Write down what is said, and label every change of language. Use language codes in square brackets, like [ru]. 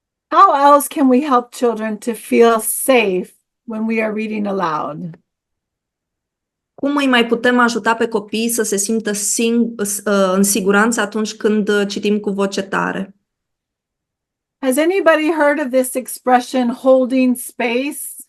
[en] How else can we help children to feel safe when we are reading aloud? [ro] Cum îi mai putem ajuta pe copii să se simtă în siguranță atunci când citim cu voce tare? [en] Has anybody heard of this expression, holding space?